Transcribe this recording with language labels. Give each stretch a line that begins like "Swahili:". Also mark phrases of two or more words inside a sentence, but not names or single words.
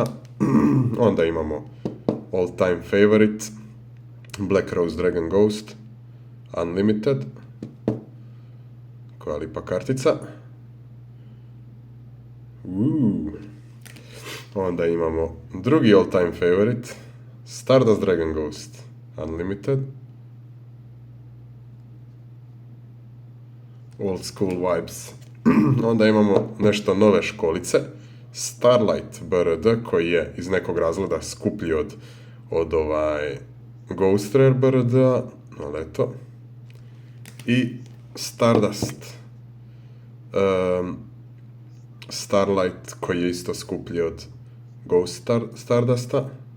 Croatian: Onda imamo
English: all time favorite
Croatian: Black Rose Dragon Ghost Unlimited, koja lipa kartica. Onda imamo drugi
English: all time favorite
Croatian: Stardust Dragon Ghost Unlimited,
English: old school vibes.
Croatian: Onda imamo nešto nove školice, Starlight BRD, koji je iz nekog razloga skuplji od
English: Ghost Rare
Croatian: BRD-a, ali eto. I Stardust Starlight, koji je isto skuplji od Ghost Stardusta.